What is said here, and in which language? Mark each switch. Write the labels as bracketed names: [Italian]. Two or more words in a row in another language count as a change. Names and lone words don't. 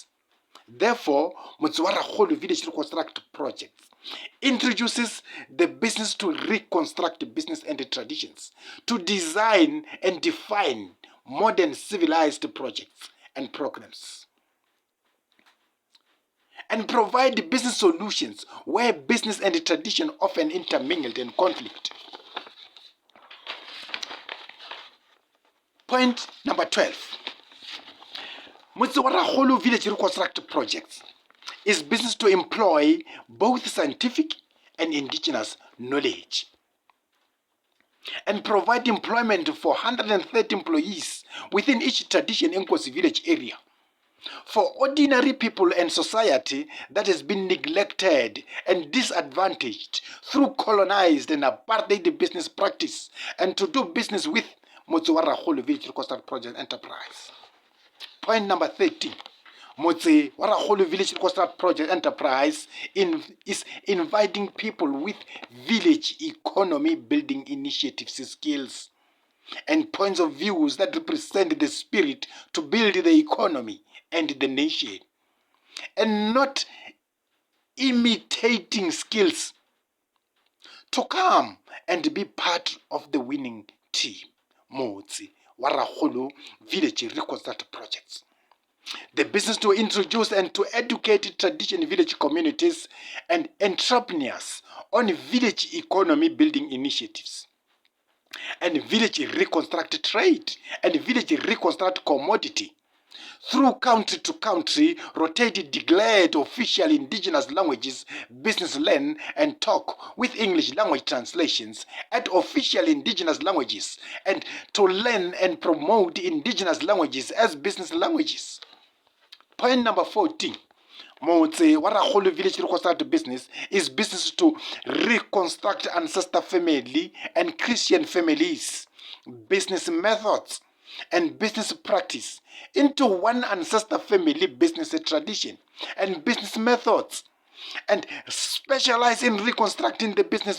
[English] Therefore, Motse wa Rakgolo Village Reconstruct Project introduces the business to reconstruct business and the traditions, to design and define modern civilized projects and programs, and provide business solutions where business and tradition often intermingled and conflict. Point number 12. Motse wa Rakgolo Village Reconstruct Project is business to employ both scientific and indigenous knowledge and provide employment for 130 employees within each tradition in Nkosi Village area For ordinary people and society that has been neglected and disadvantaged through colonized and apartheid business practice, and to do business with Motse wa Rakgolo Village Reconstruct Project Enterprise. Point number 13. Motse wa Rakgolo Village Reconstruct Project Enterprise is inviting people with village economy building initiatives, skills, and points of views that represent the spirit to build the economy and the nation, and not imitating skills, to come and be part of the winning team. Motse wa Rakgolo Village Reconstruct Projects. The business to introduce and to educate traditional village communities and entrepreneurs on village economy building initiatives, and village reconstruct trade, and village reconstruct commodity. Through country to country, rotated declared official indigenous languages, business learn and talk with English language translations at official indigenous languages, and to learn and promote indigenous languages as business languages. Point number 14. Motse wa Rakgolo Village Reconstruct business is business to reconstruct ancestor family and Christian families, business methods, and business practice into one ancestor family business tradition and business methods, and specialize in reconstructing the business